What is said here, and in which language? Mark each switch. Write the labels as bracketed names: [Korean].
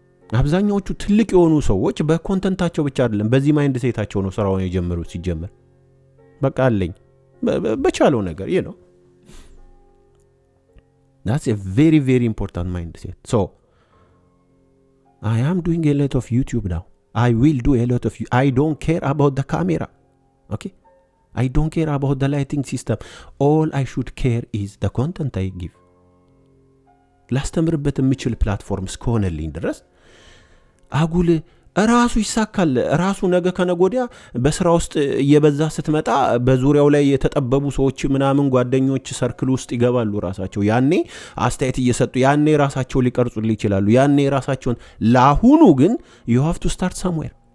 [Amharic] አብዛኛዎቹ ትልቅ የሆኑ ሰዎች በኮንተንታቸው ብቻ አይደለም በዚህ ማይንድ ሴታቸው ነው ስራውን የጀመሩት። ሲጀመር በቃ አለኝ በቻለው ነገር [English] that's a very very important mindset. So I am doing a lot of YouTube now. I will do a lot of you. I don't care about the camera. Okay? I don't care about the lighting system. All I should care is the content I give. [Amharic] ላስተምርበት የምችል ፕላትፎርም እስከሆነልኝ ድረስ አጉል ራሱ ይሳካል። ራሱ ነገ ከነጎዲያ በስራ ውስጥ እየበዛ ስትመጣ በዙሪያው ላይ የተጠበቡ ሰዎች ምናምን ጓደኞች ሰርክል ውስጥ ይገባሉ። ራሳቸው ያኔ አስተያየት እየሰጡ ያኔ ራሳቸው ሊቀርጹልኝ ይችላሉ። ያኔ ራሳቸውን ለአሁኑ ግን [English] you have to start somewhere።